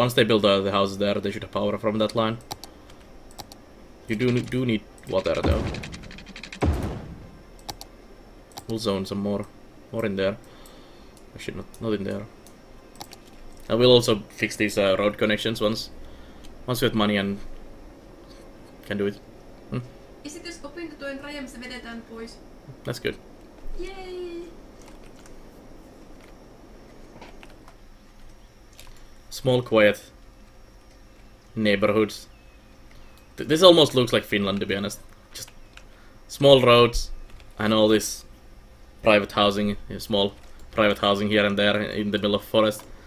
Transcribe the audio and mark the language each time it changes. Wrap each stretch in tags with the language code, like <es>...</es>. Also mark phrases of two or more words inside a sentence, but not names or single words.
<en>Once they build the houses there, they should have power from that line. You do need water though. We'll zone some more in there. Actually, not in there. And we'll also fix these road connections once we have money and can do it.</en> <fi>Ja sit jos opintotuen rajaamista vedetään pois.</fi> <en>That's good. Yay! Small, quiet neighborhoods. This almost looks like Finland, to be honest. Just small roads and all this private housing, small private housing here and there in the middle of forest.</en>